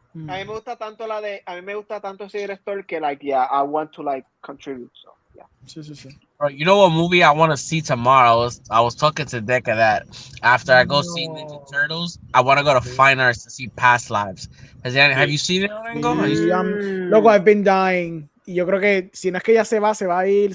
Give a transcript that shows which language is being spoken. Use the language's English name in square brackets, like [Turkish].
[Spanish] a mí me gusta tanto a mí me gusta tanto ese director que [English] I want to contribute, so yeah. [Spanish] Sí. [English] Bro, you know what movie I want to see tomorrow? I was talking to Decca that after I go see Ninja Turtles, I want to go to Fine Arts to see Past Lives. Have you seen it, Orengo? [Spanish] Loco, [English] I've been dying. [Spanish] Y yo creo que si no es que ya se va a ir.